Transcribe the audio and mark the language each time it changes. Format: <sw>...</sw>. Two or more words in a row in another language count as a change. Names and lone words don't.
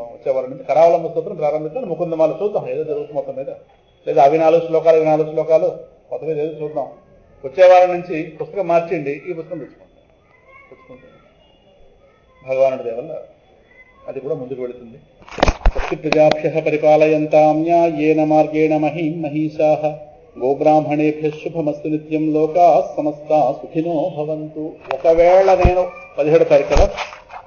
<te>వచ్చే వారం నుంచి కరావలంబ స్తోత్రం ప్రారంభించాలి. ముకుందమాల చూద్దాం ఏదో జరుగుతుంది మొత్తం మీద. లేదా అవి 4 శ్లోకాలు మొత్తం మీద ఏదో చూద్దాం. వచ్చే వారం నుంచి పుస్తకం మార్చిండి, ఈ పుస్తకం తెచ్చుకుంటాం. భగవానుడి దేవల్ల అది కూడా ముందుకు వెళుతుంది.</te> <sa>శక్తి ప్రజాభ్యః పరిపాలయంతాం న్యాయేన మార్గేణ మహీషాః గోబ్రాహ్మణేభ్యః శుభమస్తు నిత్యం లోకాః సమస్తాః సుఖినో భవంతు.</sa> <te>ఒకవేళ నేను 17వ తారీఖు కదా</te>